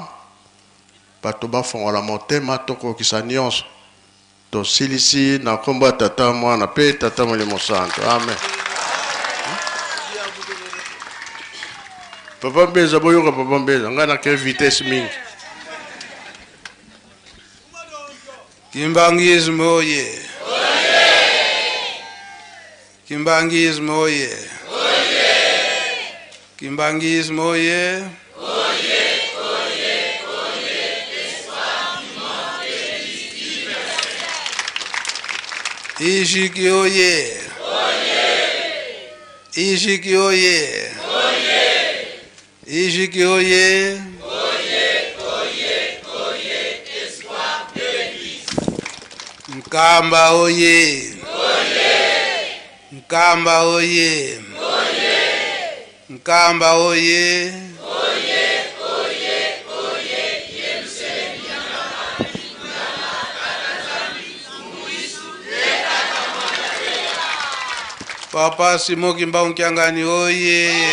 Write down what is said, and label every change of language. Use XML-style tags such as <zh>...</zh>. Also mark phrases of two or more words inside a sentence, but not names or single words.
<ln>Bato bafongola motema tokokisa nyonso. To silisi na komba tata mwana pe tata molimo santo. Amen. Papa mbeza boyoka papa mbeza ngana ke vitesse mingi. Kimbangismo oye. Kimbangismo oye. Kimbangismo oye. Ishiki oye. Ishiki oye. Ishiki oye. Nkamba oye. Nkamba oye. Nkamba oye. Papa Simoki Mbaukiangani oye.</ln>